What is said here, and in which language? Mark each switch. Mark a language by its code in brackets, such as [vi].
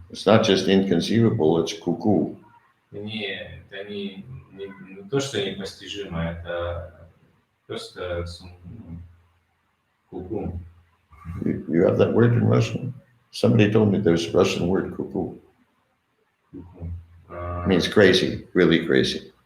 [en] It's not just inconceivable, it's cuckoo. [ru] Это не то, что непостижимо, это просто куку. [en] You have that word in Russian? Somebody told me there's a Russian word cuckoo. It means crazy, really crazy.